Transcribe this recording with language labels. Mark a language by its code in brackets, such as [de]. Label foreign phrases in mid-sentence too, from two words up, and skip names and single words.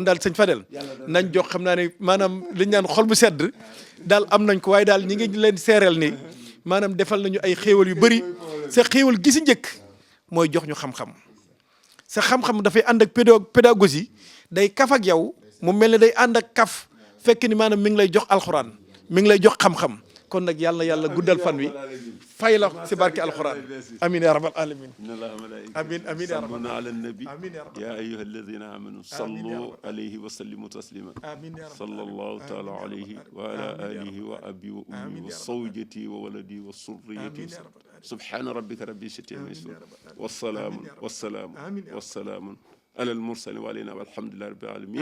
[wo] daal sëñ Fadel nañ jox xam naa ne maanaam liñ naan xol bu sedd daal am nañ ko waaye daal ñi ngi leen seereel ni maanaam defal nañu ay xéewal yu bëri sa xéewal gi si njëkk mooy jox ñu xam-xam sa xam-xam dafay ànd ak pédagogie day kaf ak yow mu mel ne day ànd ak kaf fekk ni maanaam mi ngi lay jox alxuraan mi ngi lay jox xam-xam kon nag yàlla na yàlla guddal fan wi fay la si barke alxuraan [ar] آمين يا رب العالمين آمين آمين يا رب على النبي آمين يا رب يا أيها الذين آمنوا صلوا عليه وسلموا تسليما آمين يا رب صلى الله تعالى عليه وعلى آله وأبي وأمي وزوجتي وولدي وذريتي سبحان ربك رب العزة عما يصفون والسلام على المرسل وعلينا والحمد لله رب العالمين